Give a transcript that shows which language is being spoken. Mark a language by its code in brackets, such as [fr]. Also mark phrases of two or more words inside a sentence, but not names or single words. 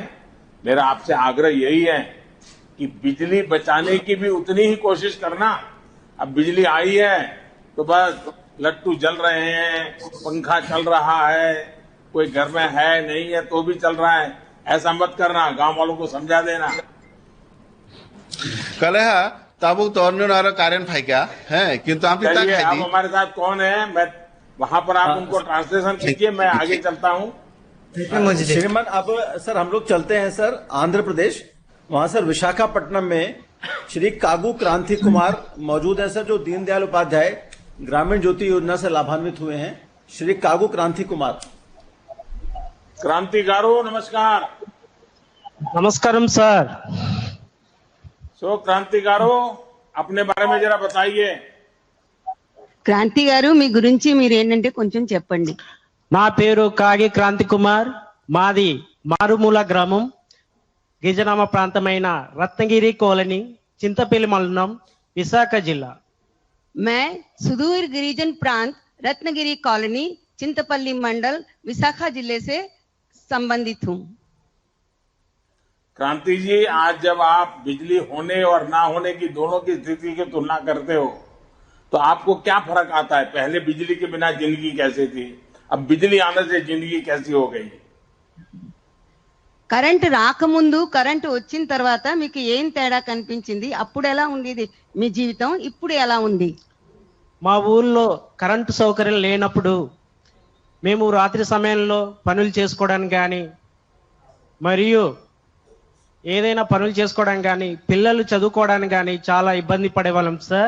[hi] मेरा आपसे आग्रह यही है कि बिजली बचाने की भी उतनी ही कोशिश करना। अब बिजली आई है तो बस लट्टू जल रहे हैं, पंखा चल रहा है, कोई घर में है नहीं है तो भी चल रहा है, ऐसा मत करना। गांव वालों को समझा देना। कलहा ताबुक तोरने नारा कारण भाई क्या है किंतु आप इतना चलिए, खाई अब हमारे साथ कौन है, मैं वहां पर आप उनको ट्रांसलेशन कीजिए, मैं आगे चलता हूँ। श्रीमान अब सर हम लोग चलते हैं सर आंध्र प्रदेश। वहां सर विशाखापट्टनम में श्री कागू क्रांति कुमार मौजूद है सर, जो दीनदयाल उपाध्याय ग्रामीण ज्योति योजना से लाभान्वित हुए हैं। श्री कागू क्रांति कुमार। क्रांतिकारो नमस्कार। नमस्कारम सर। सो क्रांतिकारो अपने बारे में जरा बताइए। [te] క్రాంతి గారు మీ గురించి మీరు ఏంటంటే కొంచెం చెప్పండి। నా పేరు కాగి క్రాంతి కుమార్, మాది మారుమూల గ్రామం గిరిజనామ ప్రాంతమైన రత్నగిరి కాలనీ, చింతపల్లి మండలం, విశాఖ జిల్లా। [hi] मैं सुदूर गिरिजन प्रांत रत्नगिरी कॉलोनी चिंतपल्ली मंडल विशाखा जिले से संबंधित हूँ। क्रांति जी, आज जब आप बिजली होने और ना होने की दोनों की स्थिति की तुलना करते हो तो आपको क्या फर्क आता है? पहले बिजली के बिना जिंदगी कैसे थी, अब बिजली आने से जिंदगी कैसी हो गई? [te] కరెంట్ రాకముందు కరెంట్ వచ్చిన తర్వాత మీకు ఏం తేడా కనిపించింది? అప్పుడు ఎలా ఉండేది మీ జీవితం, ఇప్పుడు ఎలా ఉంది? మా ఊర్లో కరెంటు సౌకర్యం లేనప్పుడు మేము రాత్రి సమయంలో పనులు చేసుకోవడానికి కానీ మరియు ఏదైనా పనులు చేసుకోవడానికి కానీ పిల్లలు చదువుకోవడానికి కానీ చాలా ఇబ్బంది పడేవాళ్ళం సార్।